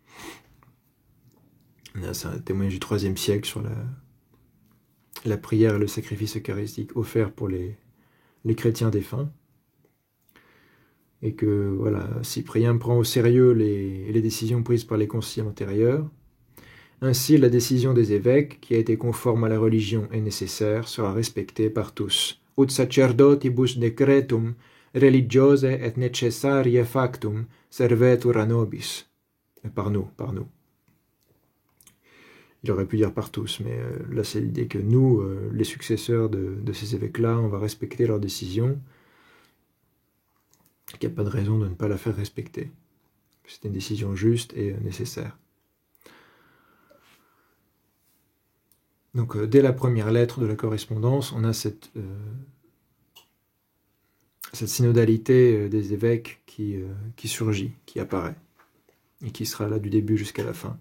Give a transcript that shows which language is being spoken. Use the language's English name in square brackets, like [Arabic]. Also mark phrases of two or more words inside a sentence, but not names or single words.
[French] C'est un témoignage du IIIe siècle sur la prière et le sacrifice eucharistique offert pour les chrétiens défunts. et que voilà, Cyprien prend au sérieux les décisions prises par les conciles antérieurs. Ainsi, la décision des évêques, qui a été conforme à la religion et nécessaire, sera respectée par tous. [Latin] Ut sacerdotibus decretum religiose et necessarie factum servetur a nobis. [French] Par nous. Il aurait pu dire par tous, mais là c'est l'idée que nous, les successeurs de ces évêques-là, on va respecter leurs décisions, qu'il n'y a pas de raison de ne pas la faire respecter. C'est une décision juste et nécessaire. Donc dès la première lettre de la correspondance, on a cette synodalité des évêques qui surgit, qui apparaît, et qui sera là du début jusqu'à la fin.